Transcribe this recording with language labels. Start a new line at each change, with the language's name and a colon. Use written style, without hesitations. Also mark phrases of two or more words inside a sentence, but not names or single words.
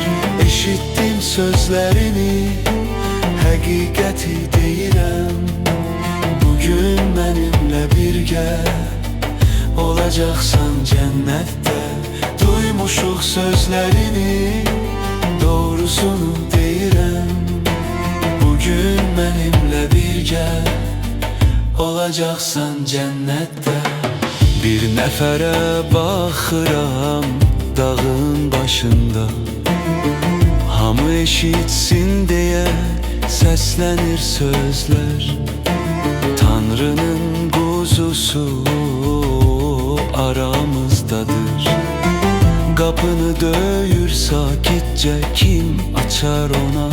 Turkish: Eşittim sözlerini,
Azerbaijani: həqiqəti deyirəm,
Turkish: bugün benimle birgə olacaksan cennette. Duymuşuq sözlerini,
Azerbaijani: doğrusunu deyirəm,
Turkish: bugün benimle birgə olacaksan cennette.
Azerbaijani: Bir nəfərə baxıram dağın başında, hamı eşitsin deyə səslənir sözlər. Tanrının quzusu aramızdadır, qapını döyür sakitcə, kim açar ona?